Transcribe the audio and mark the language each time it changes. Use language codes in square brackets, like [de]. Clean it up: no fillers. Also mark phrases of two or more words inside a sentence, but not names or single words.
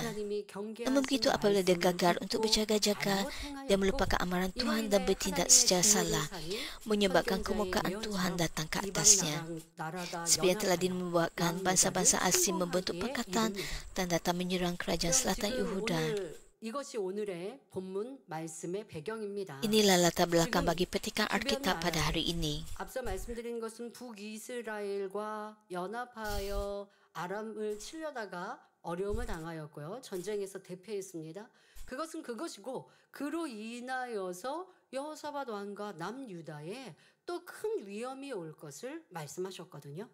[ms] Namun begitu apabila dia gagal untuk berjaga-jaga, dia melupakan amaran Tuhan dan bertindak secara salah, menyebabkan kemurkaan Tuhan datang ke atasnya. Seperti yang telah membuatkan bangsa-bangsa asing membentuk pakatan dan datang menyerang kerajaan selatan Yehuda. [ko] 이것이 오늘의 본문 말씀의 배경입니다. [ms] Inilah latar belakang bagi petikan Alkitab pada hari ini. [ko] 앞서 말씀드린 것은 북이스라엘과 연합하여 아람을 치려다가 어려움을 당하였고요. 전쟁에서 대패했습니다. 그것은 그것이고 그로 인하여서 여호사밧 왕과 남유다에 또 큰 위험이 올 것을 말씀하셨거든요.